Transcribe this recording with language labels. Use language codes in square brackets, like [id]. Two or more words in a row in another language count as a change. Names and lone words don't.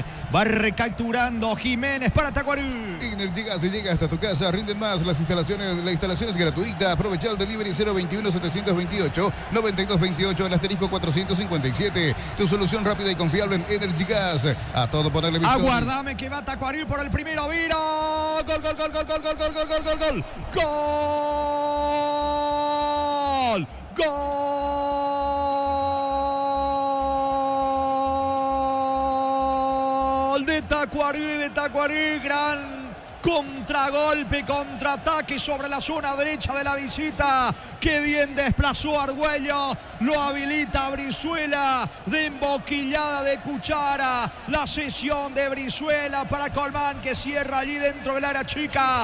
[es] Va recapturando Jiménez para Tacuarí. Energigas y llega hasta tu casa. Rinden más las instalaciones. La instalación es gratuita. Aprovecha el delivery 021-728-9228. El asterisco 457. Tu solución rápida y confiable en Energigas. A todo ponerle victoria. Aguardame que va Tacuarí por el primero. Viro. Gol, gol, gol, gol, gol, gol, gol, gol, gol, gol, gol. Gol. Gol de Tacuarí, gran contragolpe, contraataque sobre la zona derecha de la visita. Qué bien desplazó Argüello. Lo habilita Brizuela. De emboquillada de cuchara. La sesión de Brizuela para Colmán, que cierra allí dentro del área chica.